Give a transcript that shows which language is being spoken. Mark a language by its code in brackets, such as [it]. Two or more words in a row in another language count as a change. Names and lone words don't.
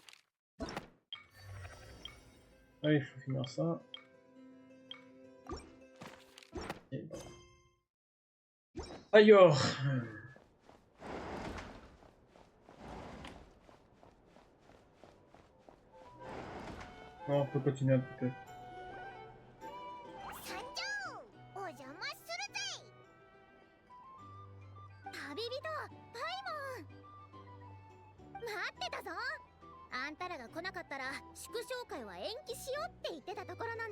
[fr] Ah, il faut finir ça. Et bon. Alors. Non, on peut continuer un petit peu. [ja] 参上！お邪魔するぜ！旅人、パイモン！待ってたぞ！あんたらが来なかったら祝勝会は延期しようって言ってたところなんだ。